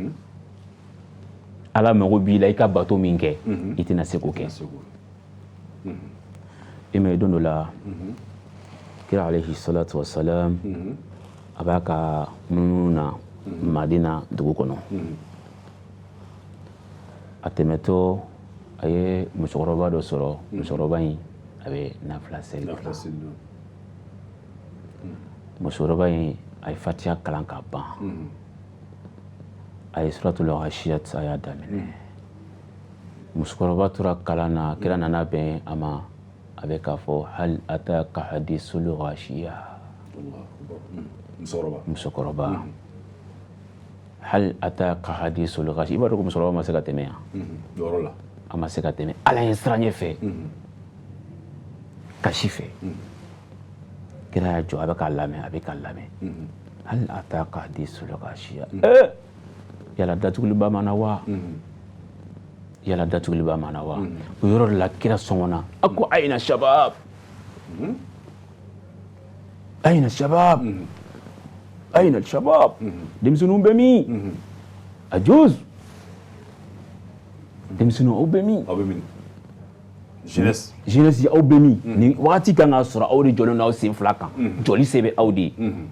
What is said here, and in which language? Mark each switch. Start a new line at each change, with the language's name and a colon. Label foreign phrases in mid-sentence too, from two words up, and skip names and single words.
Bambara: ala mago b'i la i ka bato min kɛ i tɛna se k'o kɛ i mɛ don dɔ la kira
Arabic: عليه الصلاة والسلام
Bambara: a b'a ka munumunu na Madina dugu kɔnɔ a tɛmɛtɔ a ye musokɔrɔba dɔ sɔrɔ musokɔrɔba in a bɛ nafila seli musokɔrɔba in a ye fatiha kalan ka ban a ye
Arabic: سورة الغاشية
Bambara: a y'a daminɛ musokɔrɔba tora kalan na kira nana bɛn a ma a bɛ k'a fɔ
Arabic: هل أتاك حديث الغاشية
Bambara: musokɔrɔba
Arabic: هل أتاك حديث الغاشية
Bambara: i b'a dɔn ko musokɔrɔba ma se ka tɛmɛ yan a ma se ka tɛmɛ ala ye siran ɲɛ fɛ kasi fɛ kira y'a jɔ a bɛ k'a lamɛn a bɛ k'a lamɛn
Arabic: هل أتاك حديث الغاشية
Bambara: yala datuguliba ma na wa yala datuguliba ma na wa o yɔrɔ de la kira sɔngɔnna a ko
Arabic: أين الشباب أين الشباب أين الشباب
Bambara: denmisɛnninw bɛ min a juz denmisɛnninw aw bɛ min jeunesse aw bɛ min nin wagati kan ka sɔrɔ aw de jɔlen n'aw sen fila kan jɔli se bɛ aw de ye